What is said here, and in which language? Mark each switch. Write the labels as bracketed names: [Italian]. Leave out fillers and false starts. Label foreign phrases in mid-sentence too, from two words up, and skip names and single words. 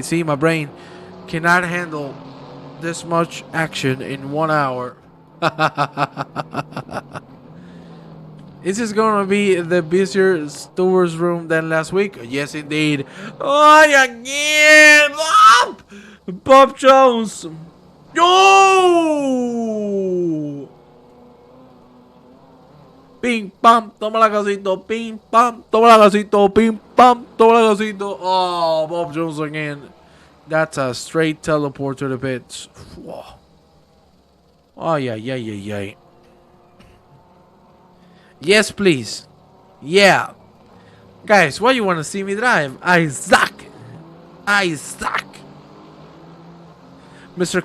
[English] See, my brain cannot handle this much action in 1 hour. Is this going to be the busier stewards room than last week? Yes, indeed. Oh, again! Bob Jones! ¡Oh! Ping, pam, [Spanish] toma la casito. Ping, pam, toma la casito. Ping, pam, toma la casito. [English] Oh, Bob Jones again. That's a straight teleport to the pits. Whoa. Oh, yeah. Yes, please. Yeah. Guys, why you want to see me drive? I suck. Mr.